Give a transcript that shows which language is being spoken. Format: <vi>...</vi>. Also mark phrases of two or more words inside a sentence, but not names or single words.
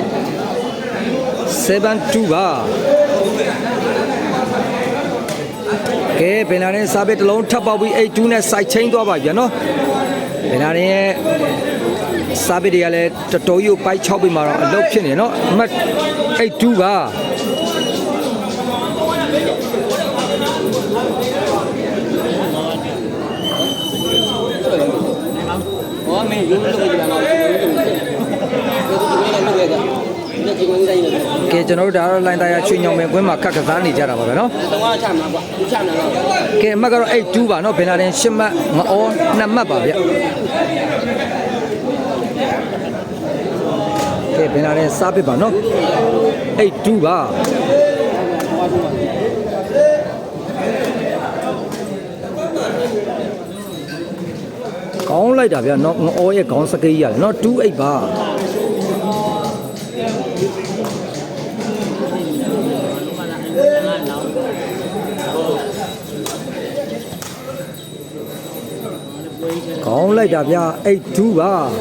<my>7-2 ပါကဲပင်လာနဲ့စားပေးတစ်လုံးထပ်ပေါက်ပြီး8-2နဲ့စိုက်ချင်းသွားပါပြီဗျနော်ပင်လာနဲ့စားပေးတွေကလည်းတော်တော်ကြီးပိုက်6ပြီးမှတော့အလုပ်ဖြစ်နေနော်အမှတ်8-2ပါ</my> <zh>我们有那个地方嘛，</zh> <my>ကဲကျွန်တော်တို့ဒါတော့လိုင်းသားရချွေညောင်ပင်ကွင်းမှာခက်ကစားနေကြတာပါပဲနော်</my> <zh>等我看嘛，不看那个。</zh> <my>ကဲအမှတ်ကတော့8-2ပါနော်ဘင်လာတင်10မှတ်ငအော2မှတ်ပါဗျကဲဘင်လာတင်စားပစ်ပါနော်8-2ပါ ကောင်းလိုက်တာဗျနော်ငအောရဲ့ခေါင်းစကိတ်ရတယ်နော်2-8ပါကောင်းလိုက်တာဗျ8-2ပါ</my>